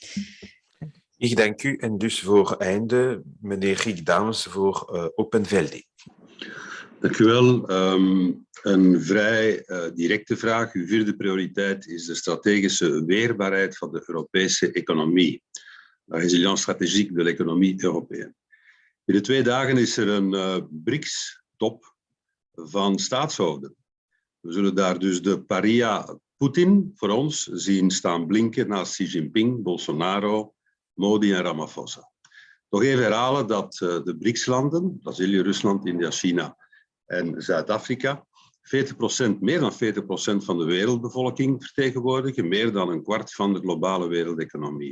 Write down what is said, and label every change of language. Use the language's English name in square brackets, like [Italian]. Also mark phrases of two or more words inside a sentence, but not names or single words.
[Dutch] Ik dank u. En dus voor einde, meneer Rick Dames voor Open VLD. Dank u wel. Een vrij directe vraag. Uw vierde prioriteit is de strategische weerbaarheid van de Europese economie. [French] La résilience stratégique de l'économie européenne. [Dutch] In de 2 dagen is er een BRICS-top van staatshoofden. We zullen daar dus de paria Poetin voor ons zien staan blinken naast Xi Jinping, Bolsonaro, Modi en Ramaphosa. Nog even herhalen dat de BRICS-landen, Brazilië, Rusland, India, China en Zuid-Afrika, 40%, meer dan 40% van de wereldbevolking vertegenwoordigen, meer dan een kwart van de globale wereldeconomie.